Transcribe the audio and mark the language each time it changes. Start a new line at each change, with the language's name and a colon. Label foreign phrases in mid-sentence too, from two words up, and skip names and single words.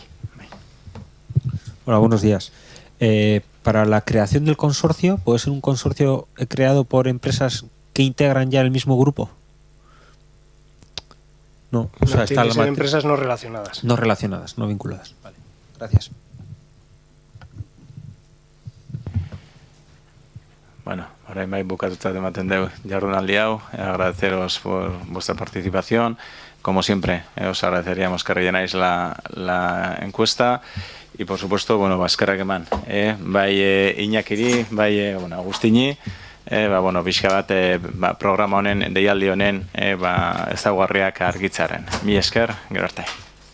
Spanish: Hola, buenos días. Para la creación del consorcio, ¿puede ser un consorcio creado por empresas que integran ya el mismo grupo? No, o sea, tienen que ser empresas no relacionadas. No relacionadas, no vinculadas. Vale, gracias.
Basque: Bueno, orain bai bukatuta ematen dugu jardunaldi hau,
Spanish: agradeceros por vuestra participación. Como siempre, os agradeceríamos que rellenáis la encuesta y, por supuesto,
Basque: bueno, eskerrak eman. Bai Iñakiri, bai Agustini, pixka bat programa honen, deialdi honen, ezaugarriak argitzaren. Mi esker, gero arte.